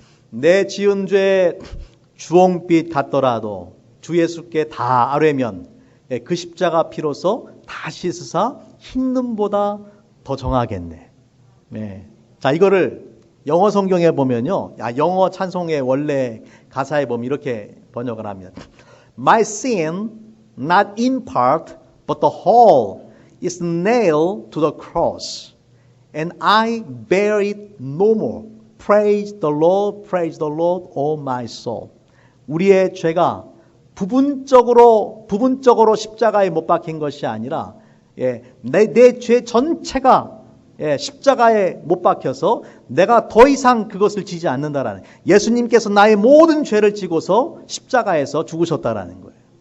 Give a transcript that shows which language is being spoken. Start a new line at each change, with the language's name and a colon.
Korean: 내 지은 죄 주홍빛 같더라도 주 예수께 다 아뢰면 그 십자가 피로서 다 씻으사 흰 눈보다 더 정하겠네. 자, 이거를 영어 성경에 보면요. 영어 찬송의 원래 가사에 보면 이렇게 번역을 합니다.
English: My sin, not in part, but the whole, is nailed to the cross, and I bear it no more. Praise the Lord, oh my soul.
Korean: 우리의 죄가 부분적으로 십자가에 못 박힌 것이 아니라 내 죄 전체가 십자가에 못 박혀서 내가 더 이상 그것을 지지 않는다라는, 예수님께서 나의 모든 죄를 지고서 십자가에서 죽으셨다라는 거예요.